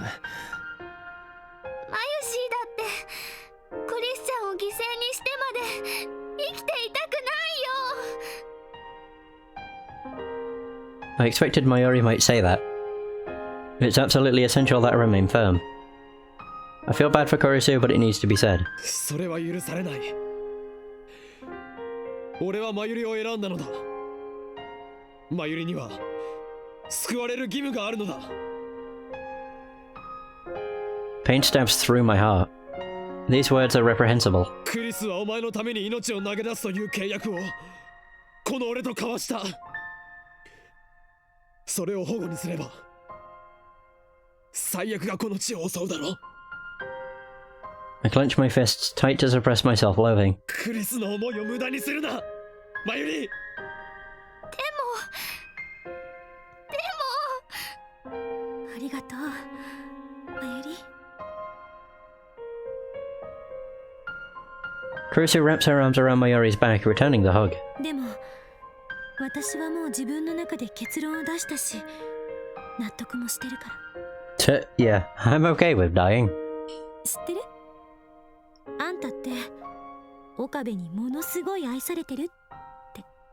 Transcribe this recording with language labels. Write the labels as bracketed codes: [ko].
[ja] マユシーだってクリスチャンを犠牲にしてまで生きていたくないよ。 [en] I expected Mayori might say that. It's absolutely essential that I remain firm. I feel bad for Kurisu, but it needs to be said. [ja] それは許されない。俺はマユリを選んだのだ。マユリには救われる義務があるのだ。 [en] Pain stabs through my heart. These words are reprehensible. [ja] クリスはお前のために命を投げ出すという契約をこの俺と交わした。それを保護にすれば最悪がこの地を襲うだろう。 [en] I clench my fists tight to suppress my self-loathing. [ja] クリスの思いを無駄にするな、マユリ。でもありがとう、マユリ。 [en] Kurisu wraps her arms around Mayori's back, returning the hug. [ja] でも私はもう自分の中で結論を出したし、納得もしてるから。 [en] Yeah, I'm okay with dying. [ja] 知ってる？あんたって岡部にものすごい愛されてるって。